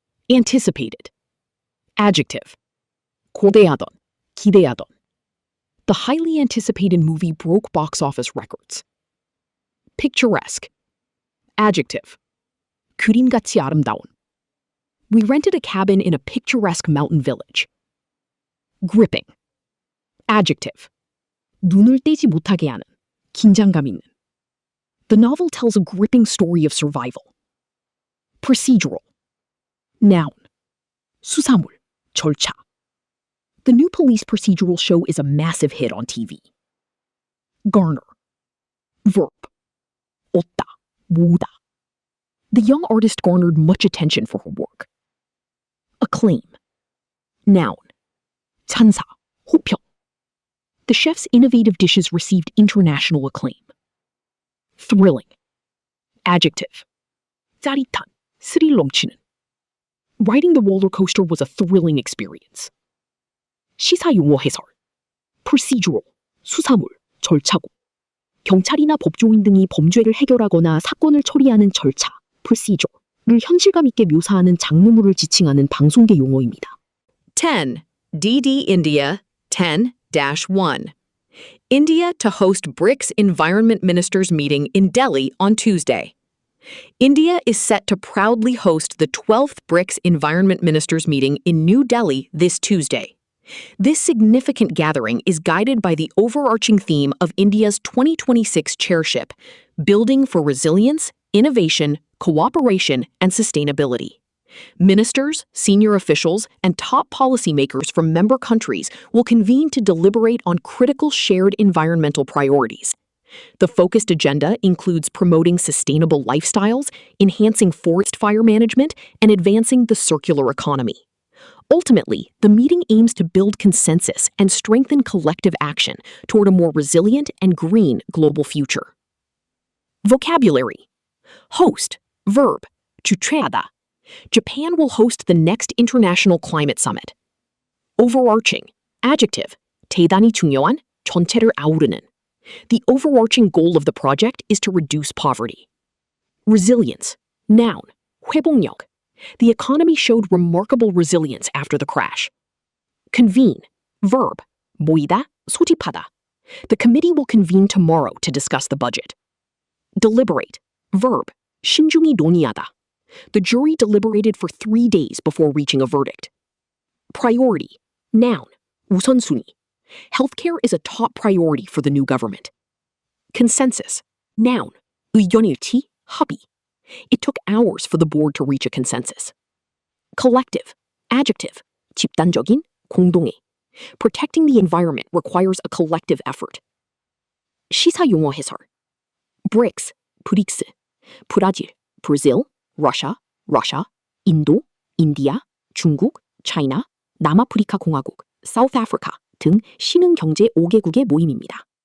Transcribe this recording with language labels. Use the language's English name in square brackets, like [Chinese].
[Korean] Anticipated. Adjective. 고대하던, 기대하던. [English] The highly anticipated movie broke box office records. [Korean] Picturesque. Adjective. 그림같이 아름다운. [English] We rented a cabin in a picturesque mountain village. Gripping. Adjective. [Korean] 눈을 떼지 못하게 하는, 긴장감 있는. [English] The novel tells a gripping story of survival. [Korean] Procedural. Noun. 수사물, 절차. [English] The new police procedural show is a massive hit on TV. [Korean] Garner. Verb. 얻다, 모으다. [English] The young artist garnered much attention for her work. [Korean] Acclaim. Noun. 찬사, 호평. [English] The chef's innovative dishes received international acclaim. [Korean] Thrilling. Adjective. 짜릿한, 스릴 넘치는. [English] Riding the roller coaster was a thrilling experience. [Korean] 시사용어 해설. Procedural, 수사물, 절차고. 경찰이나 법조인 등이 범죄를 해결하거나 사건을 처리하는 절차, procedure를 현실감 있게 묘사하는 장르물을 지칭하는 방송계 용어입니다. [English] 10. DD India 10-1. India to host BRICS Environment Ministers meeting in Delhi on Tuesday. India is set to proudly host the 12th BRICS Environment Ministers meeting in New Delhi this Tuesday. This significant gathering is guided by the overarching theme of India's 2026 chairship, Building for Resilience, Innovation, Cooperation, and Sustainability. Ministers, senior officials, and top policymakers from member countries will convene to deliberate on critical shared environmental priorities. The focused agenda includes promoting sustainable lifestyles, enhancing forest fire management, and advancing the circular economy. Ultimately, the meeting aims to build consensus and strengthen collective action toward a more resilient and green global future. Vocabulary. Host, verb, 주최하다. Japan will host the next International Climate Summit. [Korean] Overarching, adjective, 대단히 중요한, 전체를 아우르는. [English] The overarching goal of the project is to reduce poverty. Resilience, noun, 회복력. The economy showed remarkable resilience after the crash. Convene, verb, 모이다, 소집하다. The committee will convene tomorrow to discuss the budget. Deliberate, verb, 신중히 논의하다. The jury deliberated for 3 days before reaching a verdict. Priority, noun, 우선순위. Healthcare is a top priority for the new government. Consensus, noun, 의견일치, 합의. It took hours for the board to reach a consensus. Collective, adjective, 집단적인, 공동의. Protecting the environment requires a collective effort. [Korean] 시사 용어 해설. BRICS, 브릭스, 브라질, Brazil, Russia, 인도, India, 중국, China, 남아프리카 공화국, South Africa 등 신흥 경제 5개국의 모임입니다.